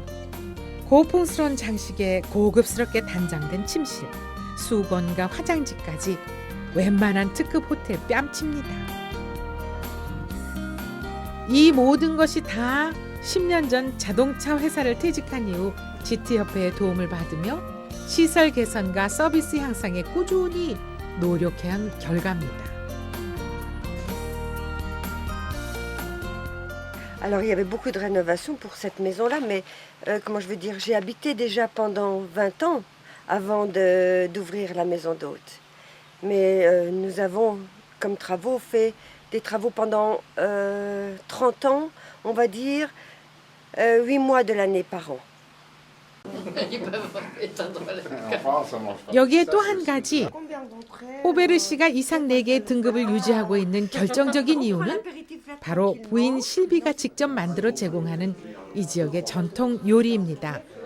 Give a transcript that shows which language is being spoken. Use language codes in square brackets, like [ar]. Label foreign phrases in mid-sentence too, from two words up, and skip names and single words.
[ko] 고풍스러운 장식에 고급스럽게 단장된 침실, 수건과 화장지까지 웬만한 특급 호텔 뺨칩니다. 이 모든 것이 다 10년 전 자동차 회사를 퇴직한 이후 지트협회의 도움을 받으며 시설 개선과 서비스 향상에 꾸준히 노력해온 결과입니다. [fr] Alors il y avait beaucoup de rénovations pour cette maison-là, mais comment je veux dire, j'ai habité déjà pendant 20 ans avant d'ouvrir la maison d'hôte. Mais nous avons, comme travaux, fait des travaux pendant 30 ans, on va dire 8 mois de l'année par an. [ko] 여기에 또 한 가지, 호베르시가 이삭 4개의 등급을 유지하고 있는 결정적인 이유는 바로 부인 실비가 직접 만들어 제공하는 이 지역의 전통 요리입니다.